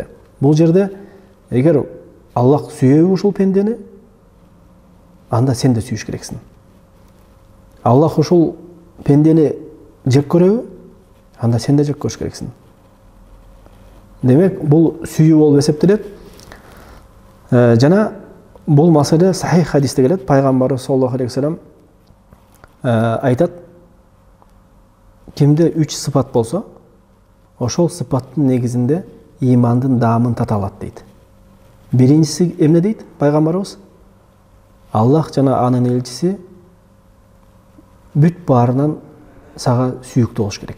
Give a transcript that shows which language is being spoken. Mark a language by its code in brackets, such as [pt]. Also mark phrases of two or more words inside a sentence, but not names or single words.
[ky] Бул жерде эгер Аллах сүйөбү ушул пендени, анда сен да сүйүш керексиң. Аллах ушул пендени жек көрөбү, анда сен да жек көрүш керексиң. Демек, бул сүйүү болуп эсептелет. Жана бул маселе сахих хадисте келет. Пайгамбарыбыз [ar] صلى الله عليه وسلم [ky] айтат: кимде 3 сыпат болсо, ошол сыпаттын негизинде имандын даамын тата алат дейт. Биринчиси эмне дейт пайгамбарыбыз? Аллах жана анын элчиси бүт баарынан сага сүйүктүү болуш керек.